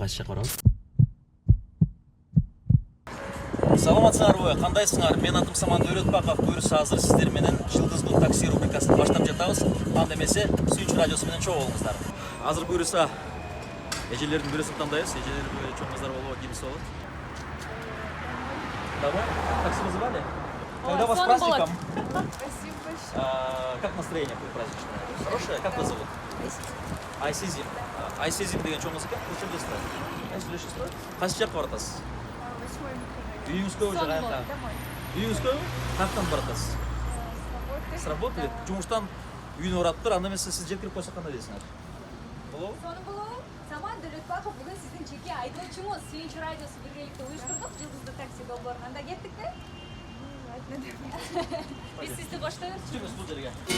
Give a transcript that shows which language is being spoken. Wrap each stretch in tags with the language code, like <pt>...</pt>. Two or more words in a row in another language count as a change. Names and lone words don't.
<ky>Кайсы жакка барабыз? Саламатсыңарбы? Кандайсыңар? Мен атым Самат Дөөлөтбаков. Буюрса азыр сиздер менен Жылдыздуу такси рубрикасын баштап жатабыз. Анда эмесе Сүйүнч радиосу менен чогуу болуңуздар. Азыр буюрса эжелердин бирөөсүн тандайбыз. Эжелер чоң кыздар болобу, кимиси болот?</ky> <ru>Давай, такси вызывали? Когда вас праздником? Спасибо большое. Как настроение праздничное? Хорошее? Как вас зовут?</ru> <ky>Айсезим. Айсезим деген чоң кыз экен. Качан жастар? Айсезим. Кайсы жакка баратасыз? 8 микрорайон. Үйүңүзгө же каяка?</ky> <ru>Домой.</ru> <ky>Үйүңүзгө? Каяктан баратасыз?</ky> <ru>С работы. С работы?</ru> <ky>Жумуштан үйүнө бараптыр. Анда эмесе сиз жеткирип койсок кандай дейсиңер? Болобу? Соны болобу. Самат Дөөлөтбаков бүгүн сиздин жеке айдоочуңуз. Сүйүнч радиосу биргеликте уюштурдук. Жылдыздуу такси долбоорун. Анда кеттикпи? Биз сизди коштойбуз. Чыгыңыз бул жерге.</ky>